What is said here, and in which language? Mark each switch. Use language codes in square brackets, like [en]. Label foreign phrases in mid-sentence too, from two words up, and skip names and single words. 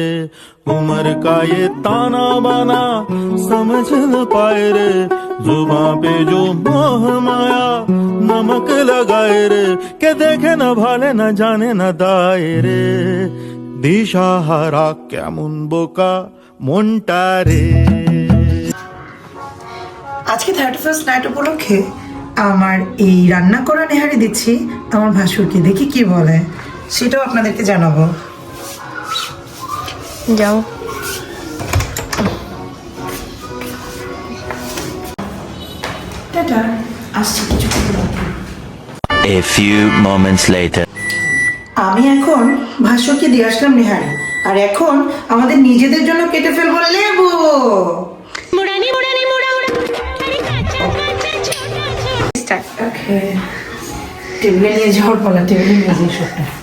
[hi] उम्र का ये ताना बाना समझ न पाए रे, जुबां पे जो मोह माया नमक लगाए रे, के देखे न भाले न जाने न दाए रे, [bn] দিশাহারা কেমন বোকা মনটা রে। আজকে 31st নাইট উপলক্ষে আমার এই রান্না করা নেহারি দিচ্ছি আমার ভাসুরকে, দেখি কি বলে সেটাও আপনাদেরকে জানাবো। যাও। টাটা, আসছি কিছুক্ষণ পরে। [en] A few moments later. [bn] আমি এখন ভাসুরকে দিয়ে আসলাম নেহারি, আর এখন আমাদের নিজেদের জন্য কেটে ফেলবো লেবু। টেবিলে নিয়ে যাওয়ার পালা, টেবিলে নিয়ে যাই সবটা।